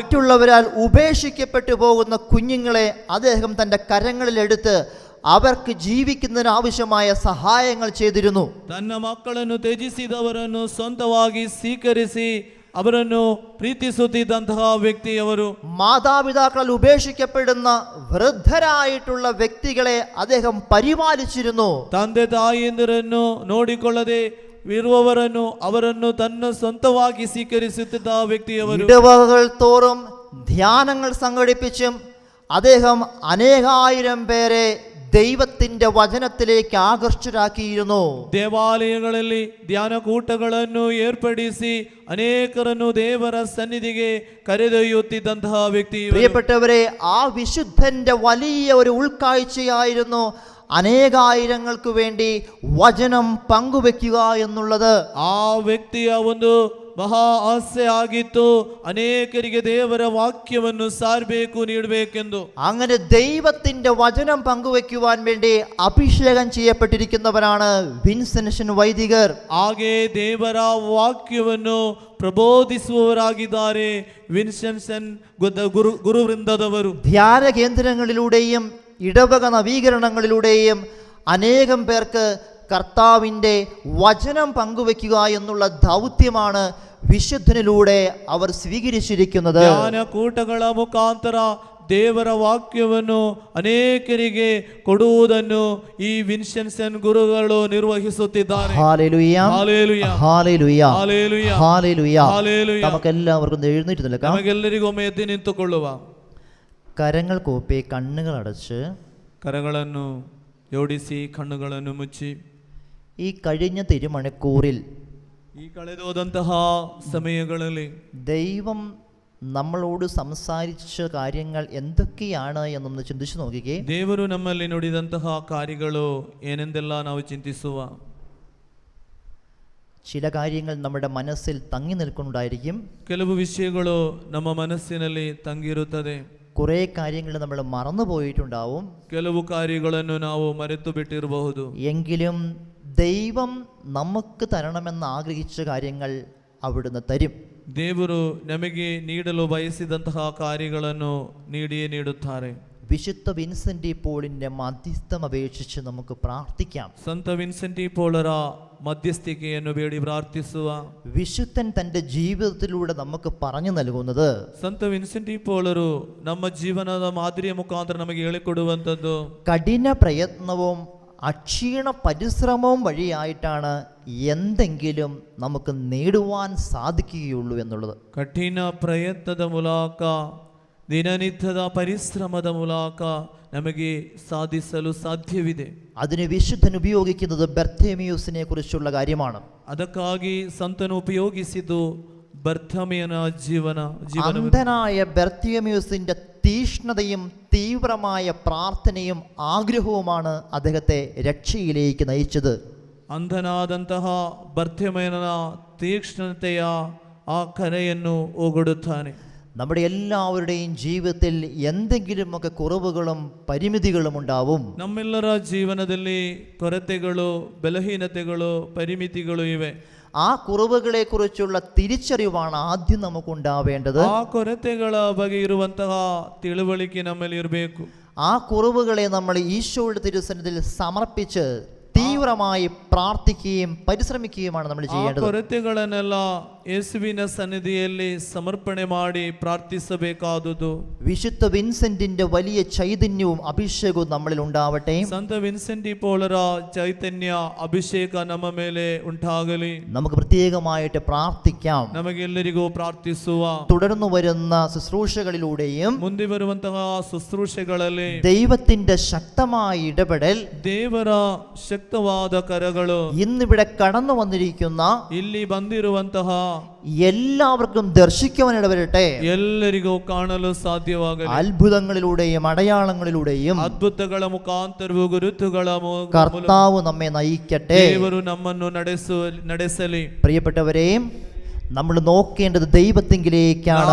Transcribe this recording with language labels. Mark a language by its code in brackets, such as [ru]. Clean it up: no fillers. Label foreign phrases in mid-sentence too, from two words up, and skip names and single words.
[ml] മറ്റുള്ളവരാൽ ഉപേക്ഷിക്കപ്പെട്ടു പോകുന്ന കുഞ്ഞുങ്ങളെ അദ്ദേഹം തന്റെ കരങ്ങളിലെടുത്ത് അവർക്ക് ജീവിക്കുന്നതിന് ആവശ്യമായ സഹായങ്ങൾ ചെയ്തിരുന്നു. [kn] ತನ್ನ ಮಕ್ಕಳನ್ನು ತ್ಯಜಿಸಿದವರನ್ನು ಸ್ವಂತವಾಗಿ ಸ್ವೀಕರಿಸಿ ಅವರನ್ನು ಪ್ರೀತಿಸುತ್ತಿದ್ದಂತಹ ವ್ಯಕ್ತಿಯವರು. [ml] മാതാപിതാക്കളാൽ ഉപേക്ഷിക്കപ്പെടുന്ന വൃദ്ധരായിട്ടുള്ള വ്യക്തികളെ അദ്ദേഹം പരിപാലിച്ചിരുന്നു. [kn] ತಂದೆ ತಾಯಿಯಂದಿರನ್ನು ನೋಡಿಕೊಳ್ಳದೆ ಇರುವವರನ್ನು ಅವರನ್ನು ತನ್ನ ಸ್ವಂತವಾಗಿ ಸ್ವೀಕರಿಸುತ್ತಿದ್ದ ವ್ಯಕ್ತಿಯವರು. [ml] ഇടവകകൾ തോറും ധ്യാനങ്ങൾ സംഘടിപ്പിച്ചും അദ്ദേഹം അനേകായിരം പേരെ ദൈവത്തിന്റെ വചനത്തിലേക്ക് ആകർഷരാക്കിയിരുന്നു. [kn] ದೇವಾಲಯಗಳಲ್ಲಿ ಧ್ಯಾನ ಕೂಟಗಳನ್ನು ಏರ್ಪಡಿಸಿ ಅನೇಕರನ್ನು ದೇವರ ಸನ್ನಿಧಿಗೆ ಕರೆದೊಯ್ಯುತ್ತಿದ್ದಂತಹ ವ್ಯಕ್ತಿ. [ml] പ്രിയപ്പെട്ടവരെ, ആ വിശുദ്ധന്റെ വലിയ ഒരു ഉൾക്കാഴ്ചയായിരുന്നു അനേകായിരങ്ങൾക്ക് വേണ്ടി വചനം പങ്കുവെക്കുക എന്നുള്ളത്. [kn] ಆ ವ್ಯಕ್ತಿಯ ಒಂದು ಮಹಾ ಆಸೆ ಆಗಿತ್ತು, ಅನೇಕರಿಗೆ ದೇವರ ವಾಕ್ಯವನ್ನು ಸಾರಬೇಕು, ನೀಡಬೇಕೆಂದು. [ml] അങ്ങനെ ദൈവത്തിന്റെ വചനം പങ്കുവെക്കുവാൻ വേണ്ടി അഭിഷേകം ചെയ്യപ്പെട്ടിരിക്കുന്നവരാണ് വിൻസെന്റ് വൈദികർ. [kn] ಹಾಗೆ ದೇವರ ವಾಕ್ಯವನ್ನು ಪ್ರಬೋಧಿಸುವವರಾಗಿದ್ದಾರೆ ವಿನ್ಸೆನ್ಸನ್ ಗುರುವೃಂದದವರು. [ml] ധ്യാന കേന്ദ്രങ്ങളിലൂടെയും ഇടവക നവീകരണങ്ങളിലൂടെയും അനേകം പേർക്ക് കർത്താവിൻ്റെ വചനം പങ്കുവെക്കുക എന്നുള്ള ദൗത്യമാണ് വിശുദ്ധനിലൂടെ അവർ സ്വീകരിച്ചിരിക്കുന്നത്. [kn] ಧ್ಯಾನ ಕೂಟಗಳ ಮುಖಾಂತರ ದೇವರ ವಾಕ್ಯವನ್ನು ಅನೇಕರಿಗೆ ಕೊಡುವುದನ್ನು ಈ ವಿನ್ಸೆನ್ಸನ್ ಗುರುಗಳು ನಿರ್ವಹಿಸುತ್ತಿದ್ದಾರೆ. [ml] ഹല്ലേലൂയ, ഹല്ലേലൂയ, ഹല്ലേലൂയ, ഹല്ലേലൂയ, ഹല്ലേലൂയ. ഹല്ലേലൂയ. നമുക്കെല്ലാവർക്കും എഴുന്നേറ്റ് നിൽക്കാം. [kn] ನಮಗೆಲ್ಲರಿಗೊಮ್ಮೆ ಎದ್ದು ನಿಂತುಕೊಳ್ಳುವ. [ml] കരങ്ങൾ കൂപ്പി കണ്ണുകൾ അടച്ച് [kn] ಕರಗಳನ್ನು ಜೋಡಿಸಿ ಕಣ್ಣುಗಳನ್ನು ಮುಚ್ಚಿ [ml] ഈ കഴിഞ്ഞ തിരുമണിക്കൂറിൽ [kn] ಈ ಕಳೆದೋದಂತಹ ಸಮಯಗಳಲ್ಲಿ [ml] ദൈവം നമ്മളോട് സംസാരിച്ച കാര്യങ്ങൾ എന്തൊക്കെയാണ് എന്നൊന്ന് ചിന്തിച്ചു നോക്കിക്കേ. [kn] ದೇವರು ನಮ್ಮಲ್ಲಿ ನುಡಿದಂತಹ ಕಾರ್ಯಗಳು ಏನೆಂದೆಲ್ಲ ನಾವು ಚಿಂತಿಸುವ. [ml] ചില കാര്യങ്ങൾ നമ്മുടെ മനസ്സിൽ തങ്ങി നിൽക്കുന്നുണ്ടായിരിക്കും. [kn] ಕೆಲವು ವಿಷಯಗಳು ನಮ್ಮ ಮನಸ್ಸಿನಲ್ಲಿ ತಂಗಿರುತ್ತದೆ. [ml] കുറേ കാര്യങ്ങൾ നമ്മൾ മറന്നുപോയിട്ടുണ്ടാവും. [kn] ಕೆಲವು ಕಾರ್ಯಗಳನ್ನು ನಾವು ಮರೆತು ಬಿಟ್ಟಿರಬಹುದು. [ml] എങ്കിലും ദൈവം നമുക്ക് തരണമെന്ന് ആഗ്രഹിച്ച കാര്യങ്ങൾ അവിടുന്ന് തരും. [kn] ದೇವರು ನಮಗೆ ನೀಡಲು ಬಯಸಿದಂತಹ ಕಾರ್ಯಗಳನ್ನು ನೀಡಿಯೇ ನೀಡುತ್ತಾರೆ. [ml] വിശുദ്ധ വിൻസെന്റ് ഡി പോളിന്റെ മധ്യസ്ഥം അപേക്ഷിച്ച് നമുക്ക് പ്രാർത്ഥിക്കാം. [kn] ಸಂತ ವಿನ್ಸೆಂಟ್ ಡಿ ಪೋಲರ ಮಧ್ಯಸ್ಥಿಕೆಯನ್ನು ಬೇಡಿ ಪ್ರಾರ್ಥಿಸುವ. [ml] വിശുദ്ധൻ തൻ്റെ ജീവിതത്തിലൂടെ നമുക്ക് പറഞ്ഞു നൽകുന്നത് [kn] ಸಂತ ವಿನ್ಸೆಂಟ್ ಡಿ ಪೋಲರು ನಮ್ಮ ಜೀವನದ ಮಾದರಿಯ ಮುಖಾಂತರ ನಮಗೆ ಹೇಳಿಕೊಡುವಂಥದ್ದು [ml] കഠിന പ്രയത്നവും അക്ഷീണ പരിശ്രമവും വഴിയായിട്ടാണ് എന്തെങ്കിലും നമുക്ക് നേടുവാൻ സാധിക്കുകയുള്ളൂ എന്നുള്ളത്. [kn] ಕಠಿಣ ಪ್ರಯತ್ನದ ಮೂಲಕ, ದಿನನಿತ್ಯದ ಪರಿಶ್ರಮದ ಮೂಲಕ ನಮಗೆ ಸಾಧಿಸಲು ಸಾಧ್ಯವಿದೆ. [ml] അതിന് വിശുദ്ധൻ ഉപയോഗിക്കുന്നത് ബർത്തേമിയൂസിനെ കുറിച്ചുള്ള കാര്യമാണ്. [kn] ಅದಕ್ಕಾಗಿ ಸಂತನು ಉಪಯೋಗಿಸಿದ್ದು ബർത്തമേയನ ಜೀವನ. [ml] അന്ധനായ ബർത്തേമിയൂസിന്റെ തീഷ്ണതയും തീവ്രമായ പ്രാർത്ഥനയും ആഗ്രഹവുമാണ് അദ്ദേഹത്തെ രക്ഷയിലേക്ക് നയിച്ചത്. [kn] ಅಂಧನಾದಂತಹ ಬರ್ತೇಮಯನ ತೀಕ್ಷ್ಣತೆಯ ಆ ಕರೆಯನ್ನು ಓಗೊಡುತ್ತಾನೆ. [ml] നമ്മുടെ എല്ലാവരുടെയും ജീവിതത്തിൽ എന്തെങ്കിലുമൊക്കെ കുറവുകളും പരിമിതികളും ഉണ്ടാവും. [kn] ನಮ್ಮೆಲ್ಲರ ಜೀವನದಲ್ಲಿ ಕೊರತೆಗಳು, ಬಲಹೀನತೆಗಳು, ಪರಿಮಿತಿಗಳು ಇವೆ. [ml] ആ കുറവുകളെ കുറിച്ചുള്ള തിരിച്ചറിവാണ് ആദ്യം നമുക്കുണ്ടാവേണ്ടത്. [kn] ಆ ಕೊರತೆಗಳ ಬಗ್ಗೆ ಇರುವಂತಹ ತಿಳುವಳಿಕೆ ನಮ್ಮಲ್ಲಿ ಇರಬೇಕು. [ml] ആ കുറവുകളെ നമ്മൾ ഈശോയുടെ തിരുസന്നിധിയിൽ സമർപ്പിച്ച് തീവ്രമായി പ്രാർത്ഥിക്കുകയും പരിശ്രമിക്കുകയുമാണ് നമ്മൾ [kn] ಆ [ml] ചെയ്യേണ്ടത്. [kn] ಕೊರತೆಗಳನ್ನೆಲ್ಲ ಯೇಸುವಿನ ಸನ್ನಿಧಿಯಲ್ಲಿ ಸಮರ್ಪಣೆ ಮಾಡಿ ಪ್ರಾರ್ಥಿಸಬೇಕಾದುದು. [ml] വിശുദ്ധ വിൻസെന്റിന്റെ വലിയ ചൈതന്യവും അഭിഷേകവും നമ്മളിൽ ഉണ്ടാവട്ടെ. [kn] ಸಂತ ವಿನ್ಸೆಂಟಿ ಪೋಳರ ಚೈತನ್ಯ ಅಭಿಷೇಕ ನಮ್ಮ ಮೇಲೆ ಉಂಟಾಗಲಿ. [ml] നമുക്ക് പ്രത്യേകമായിട്ട് പ്രാർത്ഥിക്കാം. [kn] ನಮಗೆಲ್ಲರಿಗೂ ಪ್ರಾರ್ಥಿಸುವ. [ml] തുടർന്നു വരുന്ന ശുശ്രൂഷകളിലൂടെയും [kn] ಮುಂದೆ ಬರುವಂತಹ ಶುಶ್ರೂಷೆಗಳಲ್ಲಿ [ml] ദൈവത്തിന്റെ ശക്തമായ ഇടപെടൽ, [kn] ದೇವರ ಶಕ್ತವಾದ ಕರಗಳು, [ml] ഇന്നിവിടെ കടന്നു വന്നിരിക്കുന്ന [kn] ಇಲ್ಲಿ ಬಂದಿರುವಂತಹ [ml] എല്ലാവർക്കും ദർശിക്കുവാൻ ഇടവരട്ടെ. [kn] ಎಲ್ಲರಿಗೂ ಕಾಣಲು ಸಾಧ್ಯವಾಗಲಿ. [ml] അത്ഭുതങ്ങളിലൂടെയും അടയാളങ്ങളിലൂടെയും [kn] ಅದ್ಭುತಗಳ ಮುಖಾಂತರವೂ ಗುರುತುಗಳ [ml] കർത്താവ് നമ്മെ നയിക്കട്ടെ. [kn] ದೇವರು ನಮ್ಮನ್ನು ನಡೆಸಲಿ. [ml] പ്രിയപ്പെട്ടവരെ, നമ്മൾ നോക്കേണ്ടത് ദൈവത്തിങ്കിലേക്കാണ്.